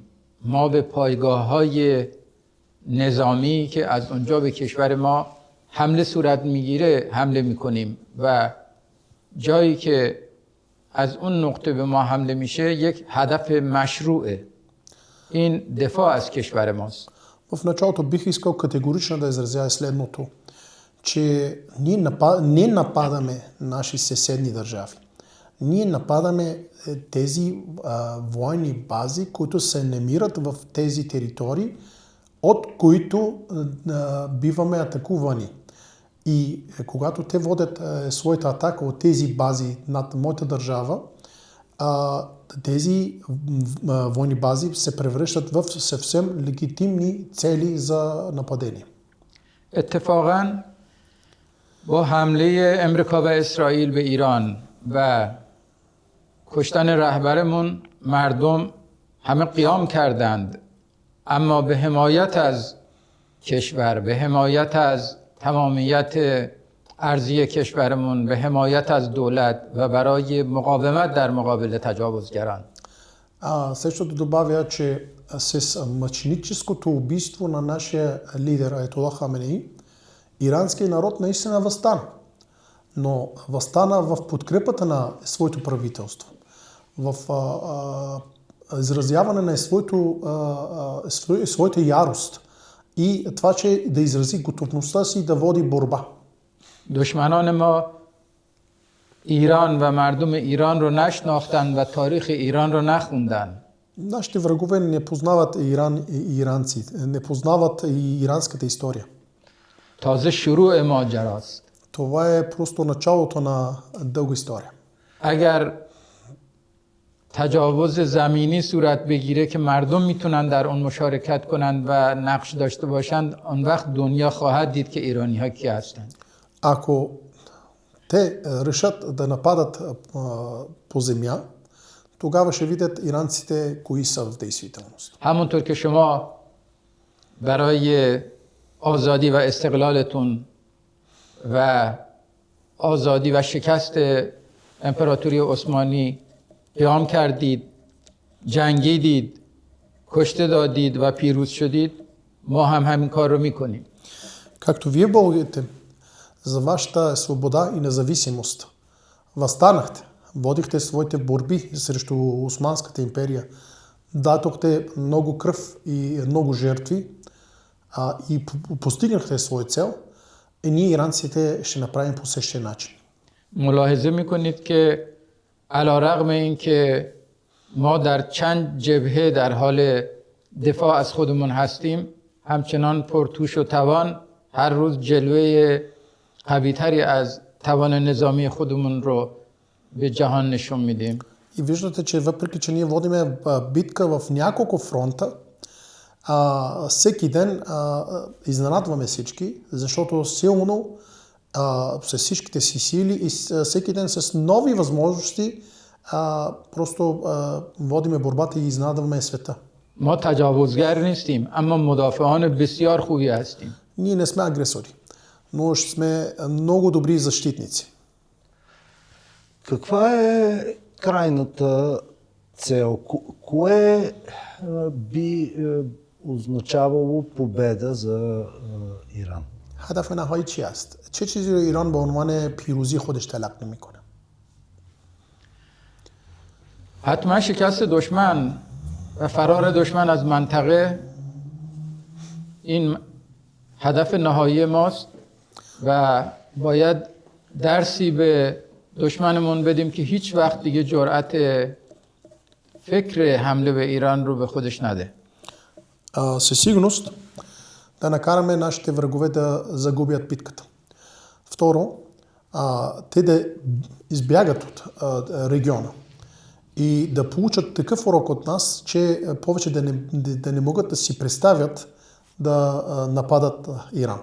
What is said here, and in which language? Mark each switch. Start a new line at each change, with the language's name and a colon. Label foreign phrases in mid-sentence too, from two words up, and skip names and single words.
Persian: ما به پایگاه‌های نظامی که از اونجا به کشور ما حمله صورت میگیره حمله میکنیم و جایی که از اون نقطه به ما حمله میشه یک هدف مشروعه. این دفاع از کشور ماست.
Bulgarian: В началото бих искал категорично да изразя следното, че ние не нападаме наши съседни държави. Ние нападаме тези военни бази, които се намират в тези територии, от които биваме атакувани. И когато те водят своята атака от тези бази над моята държава, тези военни бази се превръщат в съвсем легитимни цели за нападение.
Persian: اتفاقاً با حمله امریکا و اسرائیل به ایران و کشتن رهبرمون مردم همه قیام کردند، اما به حمایت از کشور، به حمایت از تمامیت ارضی کشورمون، به حمایت از دولت و برای مقاومت در مقابل تجاوزگران.
Bulgarian: Също да добавя, че с мъченическото убийство на нашия лидер Аятолах Хаменей, иранският народ наистина възстана. Но възстана в подкрепата на своето правителство, в изразяване на своята ярост и това, че да изрази готовността си да води борба.
Persian: دشمنان ما ایران و مردم ایران رو نشناختند و تاریخ ایران رو نخوندند.
Bulgarian: Нашите врагове не познават Иран и иранци, не познават и иранската история.
Persian: تازه شروع ماجراست.
Bulgarian: Това е просто началото на дълга история.
Persian: اگر تجاوز زمینی صورت بگیره که مردم میتونن در اون مشارکت کنند و نقش داشته باشند، اون وقت دنیا خواهد دید که ایرانی ها کی هستند.
Bulgarian: Ако те решат да нападат по земя, тогава ще видят иранците кои са в действителност.
Persian: همونطور که شما برای آزادی و استقلالتون و آزادی و شکست امپراتوری عثمانی قیام کردید، جنگیدید، کشته دادید و پیروز شدید، ما هم همین کار رو میکنیم.
Bulgarian: Както вие българите за вашата свобода и независимост възстанахте, водихте своите борби срещу Османската империя, дадохте много кръв и много жертви и постигнахте своя цел, и ние иранците ще направим по същия начин.
Persian: ملاحظه میکنید که علیرغم اینکه ما در چند جبهه در حال دفاع از خودمون هستیم، همچنان پرتوش و توان هر روز جلوه قوی‌تری از توان نظامی خودمون رو به جهان نشون میدیم.
Bulgarian: И виждате, че въпреки, че ние водиме битка в няколко фронта, всеки ден изненадваме всички, защото силно с всичките си сили и всеки ден с нови възможности просто водиме борбата и изненадваме света.
Persian: ما تجاوزگر نیستیم، اما مدافعان بسیار خوبی هستیم.
Bulgarian: Ние не сме агресори, но сме много добри защитници. Каква е крайната цел? Кое би означавало победа за Иран?
Persian: هدف نهایی چی است؟ چه چیزی رو ایران به عنوان پیروزی خودش تلقی میکنه؟ حتما شکست دشمن و فرار دشمن از منطقه این هدف نهایی ماست و باید درسی به دشمنمون بدیم که هیچ وقت دیگه جرأت فکر حمله به ایران رو به خودش نده.
Bulgarian: Със сигурност да накараме нашите врагове да загубят битката. Второ, те да избягат от региона и да получат такъв урок от нас, че повече да не могат да си представят да нападат Иран.